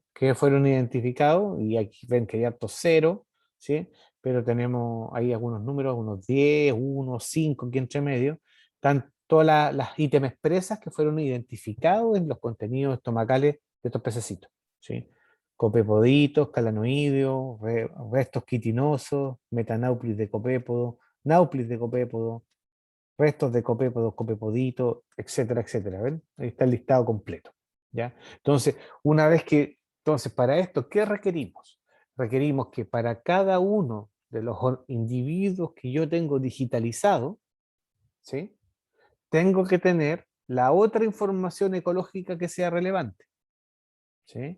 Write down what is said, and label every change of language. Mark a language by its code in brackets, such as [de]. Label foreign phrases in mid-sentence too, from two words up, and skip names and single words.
[es] Que fueron identificados, y aquí ven que hay hartos ceros, ¿sí? Pero tenemos ahí algunos números, unos 10, 1, 5 aquí entre medio. Están todas las ítems expresas que fueron identificados en los contenidos estomacales de estos pececitos, ¿sí? Copepoditos, calanoideos, restos quitinosos, metanauplis de copépodo, nauplis de copépodo, restos de copépodos, copepoditos, etcétera, etcétera. ¿Ven? Ahí está el listado completo, ¿ya? Entonces, entonces, para esto, ¿qué requerimos? Requerimos que para cada uno de los individuos que yo tengo digitalizado, ¿sí? Tengo que tener la otra información ecológica que sea relevante, ¿sí?